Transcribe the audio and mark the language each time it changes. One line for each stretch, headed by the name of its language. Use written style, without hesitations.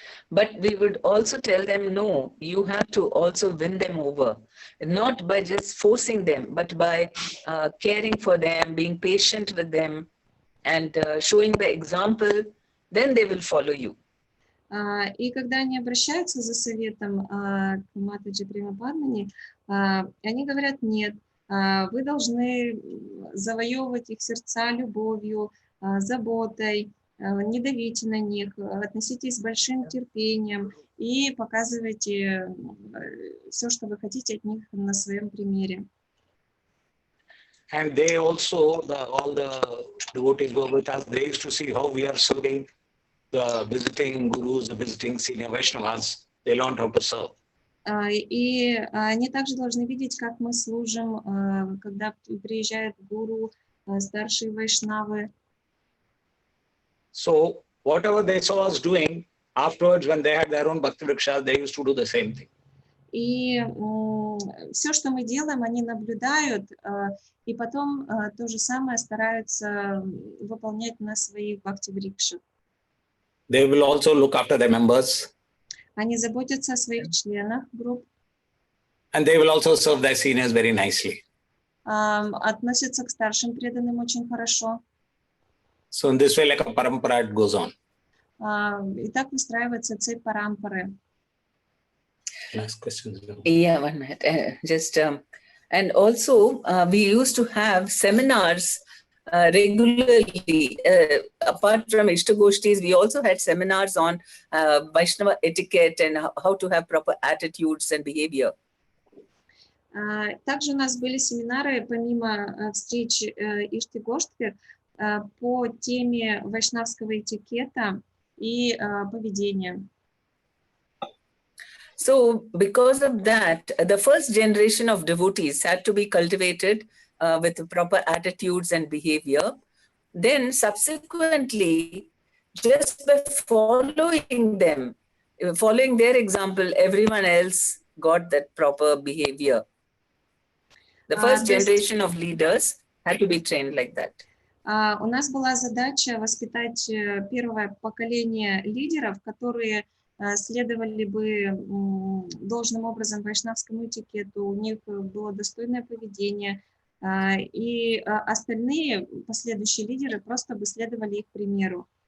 English: But we would also tell them, no, you have to also win them over, not by just forcing them, but by caring for them, being patient with them, and showing the example, then they will follow you.
Russian: И когда они обращаются за советом к Матаджи ПремаПадмини, они говорят, нет, вы должны завоевывать их сердца любовью, заботой, не давите на них, относитесь с большим терпением и показывайте все, что вы хотите от них на своем примере.
English: And they also, all the devotees who were with us, they used to see how we are serving the visiting gurus, the visiting senior Vaishnavas. They learned how to serve.
Russian: И они также должны видеть, как мы служим, когда приезжают гуру, старшие вайшнавы.
English: So whatever they saw us doing, afterwards when they had their own bhakti vriksha, they used to do the same thing.
Russian: И все, что мы делаем, они наблюдают, и потом то же самое стараются выполнять на своих бхакти-врикшах.
English: They will also look after their members.
Russian: Они заботятся о своих членах групп.
English: And they will also serve their seniors very nicely.
Russian: Относятся к старшим преданным очень хорошо.
English: So in this way, like a parampara, it goes on.
Russian: И так выстраивается цепь парампары.
English: Last question. Yeah, 1 minute. And also we used to have seminars regularly. Apart from Ishtagoshtis, we also had seminars on Vaishnava etiquette and how to have proper attitudes and behavior.
Russian: Также у нас были семинары, помимо встреч Иштагоштхи, по теме вайшнавского этикета и поведения.
English: So because of that, the first generation of devotees had to be cultivated with proper attitudes and behavior. Then subsequently, just by following them, following their example, everyone else got that proper behavior. The first generation of leaders had to be trained like that.
Russian: У нас была задача воспитать первое поколение лидеров, которые следовали бы должным образом вайшнавскому этикету, у них было достойное поведение, и остальные последующие лидеры просто бы следовали их примеру.